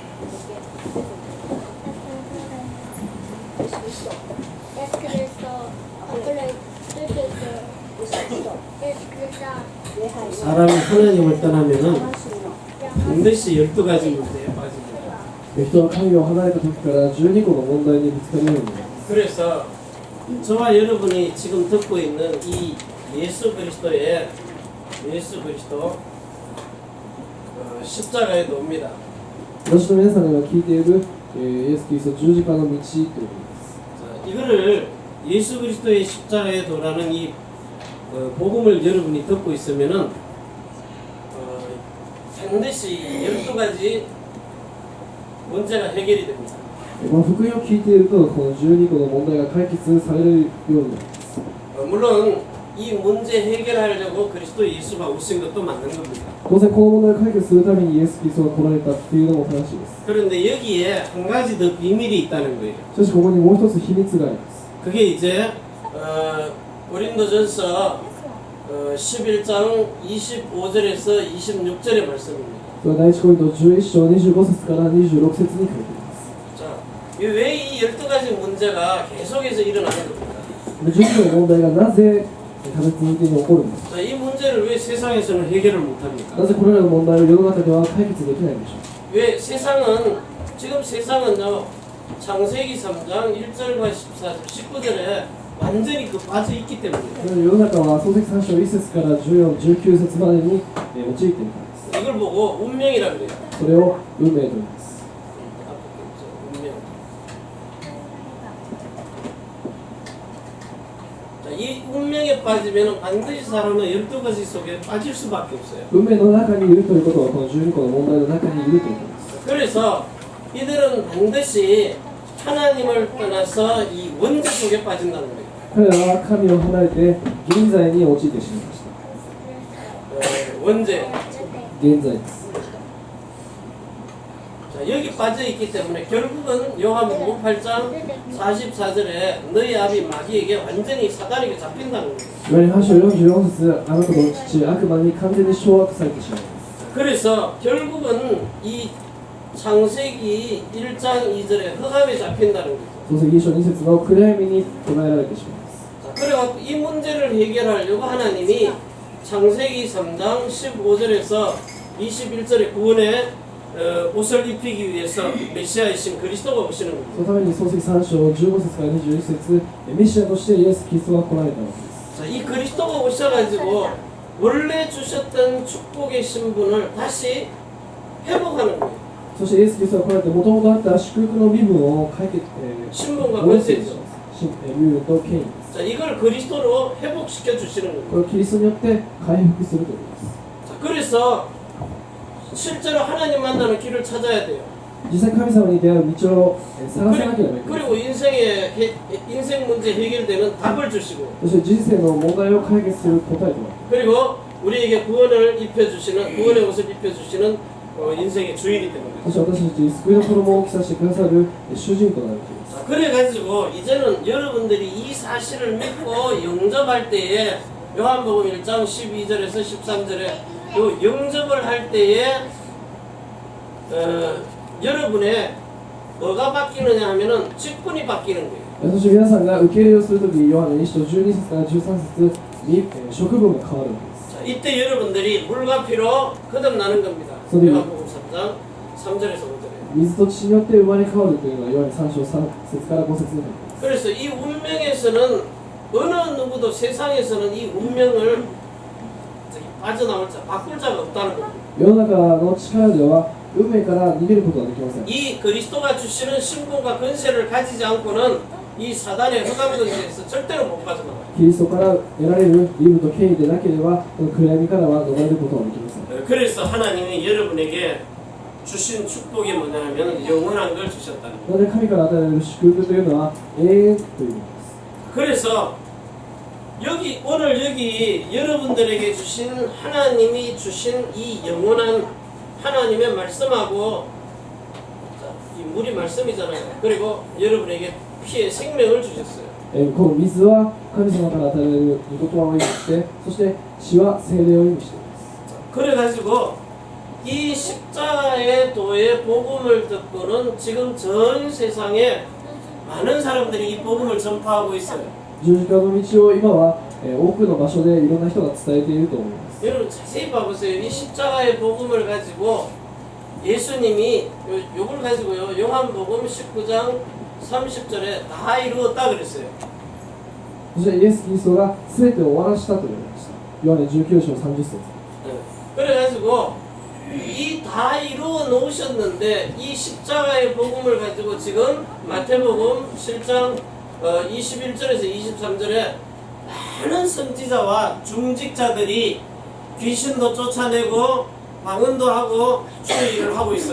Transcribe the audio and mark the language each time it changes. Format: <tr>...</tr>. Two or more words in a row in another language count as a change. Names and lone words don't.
<ko>사람이 하나님을 떠나면은 반드시 12가지 문제에 빠집니다.</ko> <ja>人は神を離れた時から12個の問題にぶつかるようになります。</ja> <ko>그래서 저와 여러분이 지금 듣고 있는 이 예수 그리스도의 십자가의 도입니다.</ko> <ja>私の皆さんが聞いている、イエス・キリスト十字架の道ということです。</ja> <ko>이거를 예수 그리스도의 십자가의 도라는 이 복음을 여러분이 듣고 있으면은 반드시 12가지 문제가 해결이 됩니다.</ko> <ja>この福音を聞いていると、この12個の問題が解決されるようになります。</ja> <ko>물론 이 문제 해결하려고 그리스도 예수가 오신 것도 맞는 겁니다.</ko> <ja>当然この問題を解決するためにイエス・キリストが来られたっていうのも正しいです。</ja> <ko>그런데 여기에 한 가지 더 비밀이 있다는 거예요.</ko> <ja>しかしここにもう一つ秘密があります。</ja> <ko>그게 이제 고린도전서 11장 25절에서 26절의 말씀입니다.</ko> <ja>それは第一コリント11章25節から26節に書いています。</ja> <ko>자, 왜 이 12가지 문제가 계속해서 일어나는 겁니까?</ko> <ja>12 個の問題がなぜ立て続けに起こるんですか。</ja> <ko>자, 이 문제를 왜 세상에서는 해결을 못합니까?</ko> <ja>なぜこれらの問題を世の中では解決できないんでしょう。</ja> <ko>왜 지금 세상은요, 창세기 3장 1절과 14절, 19절에 완전히 빠져 있기 때문이에요.</ko> <ja>世の中は創世記3章1節から14、19節までに陥っているからです。</ja> <ko>이걸 보고 운명이라 그래요.</ko> <ja>それを運命と言います。</ja> <ko>운명. 자, 이 운명에 빠지면 반드시 사람은 12가지 속에 빠질 수밖에 없어요.</ko> <ja>運命の中にいるということはこの12個の問題の中にいるということです。</ja> <ko>그래서 이들은 반드시 하나님을 떠나서 이 원죄 속에 빠진다는 거예요.</ko> <ja>彼らは神を離れて現在に陥ってしまいました。</ja> <ko>원죄.</ko> <ja>現在です。</ja> <ko>자, 여기 빠져 있기 때문에 결국은 요한복음 8장 44절에 너희 아비 마귀에게 완전히 사단에게 잡힌다는 거예요.</ko> <ja>いわゆる8章44節、あなたの父悪魔に完全に掌握されてしまいます。</ja> <ko>그래서 결국은 이 창세기 1장 2절에 흑암에 잡힌다는 거죠.</ko> <ja>創世記1章2節の暗闇に捉えられてしまいます。</ja> <ko>자, 그래갖고 이 문제를 해결하려고 하나님이 창세기 3장 15절에서 21절에 구원의 옷을 입히기 위해서 메시아이신 그리스도가 오시는 겁니다.</ko> <ja>そのために創世記3章15節から21節、メシアとしてイエス・キリストが来られたわけです。</ja> <ko>자, 이 그리스도가 오셔가지고 원래 주셨던 축복의 신분을 다시 회복하는 거예요.</ko> <ja>そしてイエス・キリストが来られて、もともとあった祝福の身分を解決、</ja> <ko>신분과</ko> <ja>戻してい</ja> <ko>권세죠.</ko> <ja>身分と権威です。</ja> <ko>자, 이걸 그리스도로 회복시켜 주시는 거예요.</ko> <ja>これをキリストによって回復するということです。</ja> <ko>자, 그래서 실제로 하나님 만나는 길을 찾아야 돼요.</ko> <ja>実際神様に出会う道を探さなければいけない。</ja> <ko>그리고 인생 문제 해결되는 답을 주시고</ko> <ja>そして人生の問題を解決する答えとなる。</ja> <ko>그리고 우리에게 구원을 입혀주시는 구원의 옷을 입혀주시는 인생의 주인이 되는</ko> <ja>そして私たちに救いの衣を着させてくださる主人となるという。</ja> <ko>자, 그래가지고 이제는 여러분들이 이 사실을 믿고 영접할 때에 요한복음 1장 12절에서 13절에 요 영접을 할 때에 여러분의 뭐가 바뀌느냐 하면은 직분이 바뀌는 거예요.</ko> <ja>そして皆さんが受け入れをするとき、ヨハネ1章12節から13節に職分が変わるわけです。</ja> <ko>자, 이때 여러분들이 물과 피로 거듭나는 겁니다. 요한복음 3장 3절에서 5절에.</ko> <ja>水と血によって生まれ変わるというのはヨハネ3章3節から5節に入っています。</ja> <ko>그래서 이 운명에서는 어느 누구도 세상에서는 이 운명을 빠져나올 자, 바꿀 자가 없다는 겁니다.</ko> <ja>世の中の力では運命から逃げることはできません。</ja> <ko>이 그리스도가 주시는 신분과 권세를 가지지 않고는 이 사단의 흑암 권세에서 절대로 못 빠져나와요.</ko> <ja>キリストから得られる義務と権威でなければ、この暗闇からは逃れることはできません。</ja> <ko>그래서 하나님이 여러분에게 주신 축복이 뭐냐면 영원한 걸 주셨다는 거예요.</ko> <ja>なので神から与えられる祝福というのは永遠ということです。</ja> <ko>그래서 오늘 여기 여러분들에게 주신 하나님이 주신 이 영원한 하나님의 말씀하고 자, 이 물이 말씀이잖아요. 그리고 여러분에게 피의 생명을 주셨어요.</ko> <ja>この水は神様から与えられる御言葉を意味して、そして血は聖霊を意味しています。</ja> <ko>그래가지고 이 십자가의 도의 복음을 듣고는 지금 전 세상에 많은 사람들이 이 복음을 전파하고 있어요.</ko> <ja>十字架の道を今は、多くの場所でいろんな人が伝えていると思います。</ja> <ko>여러분 자세히 봐보세요. 이 십자가의 복음을 가지고 예수님이 요걸 가지고요. 요한복음 19장 30절에 다 이루었다 그랬어요.</ko> <ja>そしてイエス・キリストが全てを終わらしたと言われました。ヨハネ19章30節。</ja> <ko>그래가지고 이 다 이루어 놓으셨는데 이 십자가의 복음을 가지고 지금 마태복음 7장 21절에서 23절에 많은 선지자와 중직자들이 귀신도 쫓아내고 방언도 하고 주의 일을 하고 있어요.</ko>